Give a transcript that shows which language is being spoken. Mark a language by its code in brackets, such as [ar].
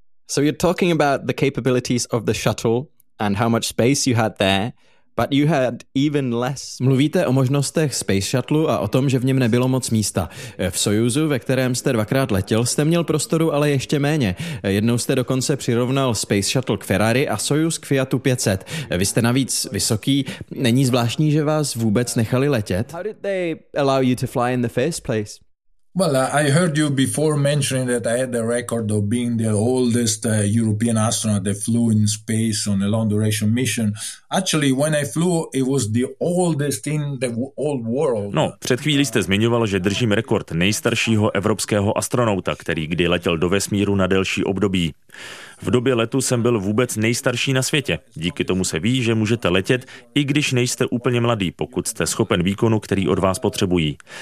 [en] So you're talking about the capabilities of the shuttle and how much space you had there, but you had even less. [cs] Mluvíte o možnostech Space Shuttle a o tom, že v něm nebylo moc místa. V Sojuzu, ve kterém jste 2x letěl, jste měl prostoru, ale ještě méně. Jednou jste dokonce přirovnal Space Shuttle k Ferrari a Sojuz k Fiatu 500. Vy jste navíc vysoký. Není zvláštní, že vás vůbec nechali letět? [en] How did they allow you to fly in the first place? Well, I heard you before mentioning that I had the record of being the oldest European astronaut that flew in space on a long duration mission. Actually, when I flew, it was the oldest in the whole world. [cs] No, před chvílí jste zmiňoval, že držím rekord nejstaršího evropského astronauta, který kdy letěl do vesmíru na delší období. V době letu jsem byl vůbec nejstarší na světě. Díky tomu se ví, že můžete letět, i když nejste úplně mladý, pokud jste schopen výkonu, který od vás potřebují.